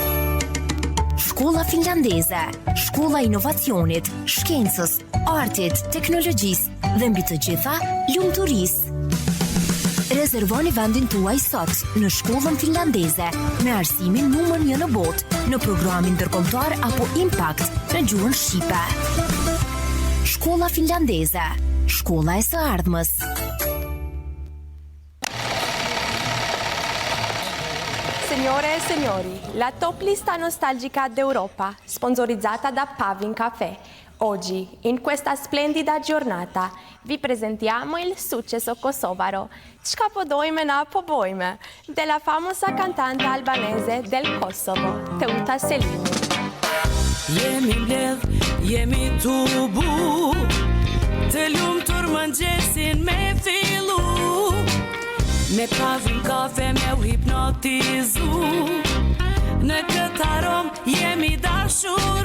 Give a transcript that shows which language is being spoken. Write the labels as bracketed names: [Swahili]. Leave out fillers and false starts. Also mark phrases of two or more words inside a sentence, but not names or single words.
[Albanian] Shkolla finlandeze, shkolla inovacionit, shkencës, artit, teknologjisë dhe mbi të gjitha, lumturisë. Rezervoni vendin tuaj sot në shkollën finlandeze me arsimin numër 1 në botë në programin ndërkombëtar apo Impact në gjuhën shqipe. Shkolla finlandeze, shkolla e së ardhmës. [Italian] Signore e signori, la top lista nostalgica d'Europa, sponsorizzata da Pavin Café. Oggi, in questa splendida giornata, vi presentiamo il successo kosovaro, [Albanian] Çka po dojme na po bojme, [Italian] della famosa cantante albanese del Kosovo, Teuta Selimi. [Albanian] Jemi mbledh, jemi tubu, të lumtur mëngjesin me fillu, me Pavin Kafe me u hipnotizu. Në këtë arom jemi dashuru.